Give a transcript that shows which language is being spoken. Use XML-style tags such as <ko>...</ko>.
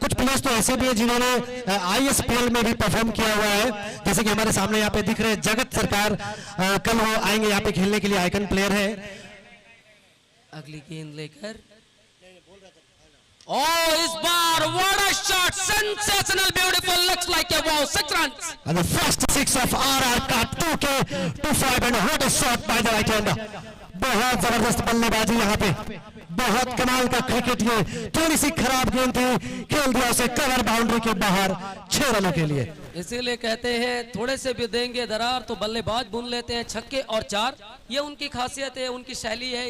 <hi>कुछ प्लेयर्स तो ऐसे भी है जिन्होंने ISPL में भी परफॉर्म किया हुआ है, जैसे कि हमारे सामने यहाँ पे दिख रहे हैं जगत सरकार, कल वो आएंगे यहाँ पे खेलने के लिए, आइकन प्लेयर है। अगली गेंद लेकर इस बार</hi> <en>What a shot, sensational, beautiful, looks like a wow, 6 runs and the first 6 of RR Cup 2K25 and what a shot by the right hander।</en> <hi>बहुत जबरदस्त बल्लेबाजी यहाँ पे, बहुत कमाल का क्रिकेट। ये थोड़ी सी खराब गेंद थी, खेल दिया उसे कवर बाउंड्री के बाहर 6 रनों के लिए। इसीलिए कहते हैं थोड़े से भी देंगे दरार तो बल्लेबाज बुन लेते हैं छक्के और 4, ये उनकी खासियत है, उनकी शैली है।</hi>